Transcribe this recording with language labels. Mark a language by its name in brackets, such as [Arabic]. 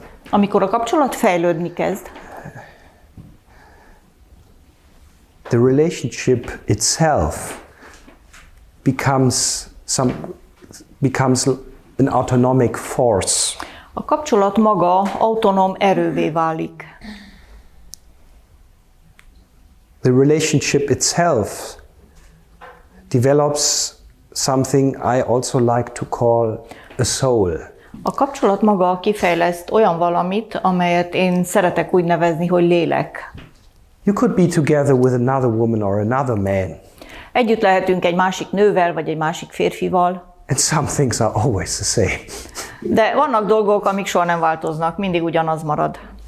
[Hungarian] amikor a kapcsolat fejlődni kezd, [English] the relationship itself becomes an autonomic force. [Hungarian] A kapcsolat maga autonóm erővé válik. [English] The relationship itself develops something I also like to call a soul. [Hungarian] A kapcsolat maga kifejleszt olyan valamit, amelyet én szeretek úgy nevezni, hogy lélek. [English] You could be together with another woman or another man. [Hungarian] Együtt lehetünk egy másik nővel, vagy egy másik férfival. [English] And some things are always the same. [Hungarian] De vannak dolgok, amik soha nem változnak, mindig ugyanaz marad.